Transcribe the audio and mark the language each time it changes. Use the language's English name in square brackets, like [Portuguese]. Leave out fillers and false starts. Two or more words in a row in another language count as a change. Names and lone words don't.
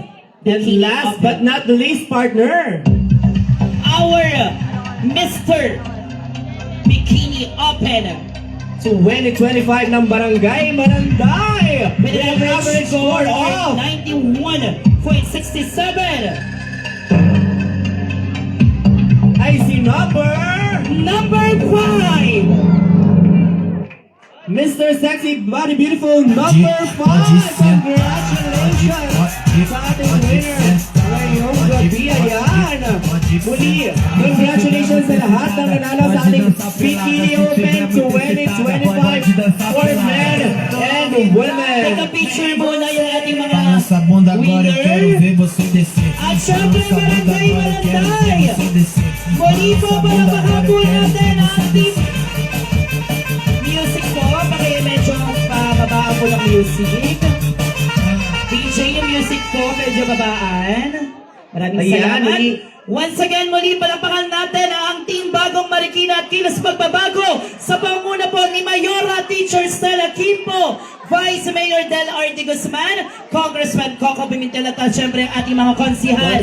[English] Bikini last Open. but not the least, partner, Our Mr. Bikini Open [Filipino] 2025 ng Barangay Malanday [English] with an average score of 91.67. [Filipino] ay si number [English] Number 5. Mr. Sexy Body Beautiful number 5. [Filipino] Congratulations sa ating winner ngayong gabi. Ayan. Muli, congratulations sa lahat ng nanalo sa ating Bikini Open 2025 [English] for men and women. Take a picture [Filipino] muna yung ating mga [Portuguese] Sa bunda agora eu quero [Filipino] winner. [Portuguese] ver você descer. [Filipino] At syempre, [Portuguese] Sa bunda [Filipino] Barangay [Portuguese] agora eu quero [Filipino] Malanday. [Portuguese] ver você descer. [Filipino] Muli po, [Portuguese] Sa bunda agora eu [Filipino] palakpakan [Portuguese] quero [Filipino] natin [Portuguese] ver [Filipino] ang [Portuguese] você [Filipino] ating [Portuguese] descer. [Filipino] music po. Medyo babaan po ng music. DJ yung music po, medyo babaan. Maraming Ayan, salamat. muli. [English] Once again, [Filipino] muli palakpakan natin ang Team Bagong Marikina at Kilos Pagbabago sa panguna po ni Mayora Teacher Stella Kimpo, Vice Mayor Del Arte Guzman, Congressman Coco Pimentel at syempre ang ating mga konsihal.